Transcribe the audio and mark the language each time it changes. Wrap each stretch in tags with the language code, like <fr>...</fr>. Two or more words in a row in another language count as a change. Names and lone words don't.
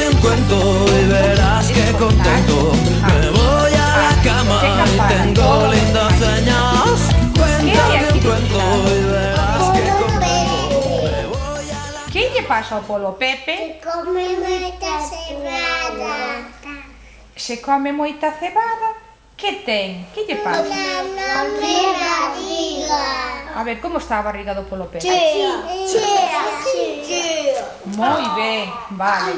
<es>cuento y verás que contento. Me voy a la cama y tengo lindas señas. Cuéntame un cuento y verás que contento. Me voy a la...</es> <gl>Que lle pasa ao Polo Pepe? Come moita cebada. Se come moita cebada? Que ten? Que lle pasa? Na barriga. A ver, como está a barriga do Polo Pepe? Chea. Moi ben, vale.</gl>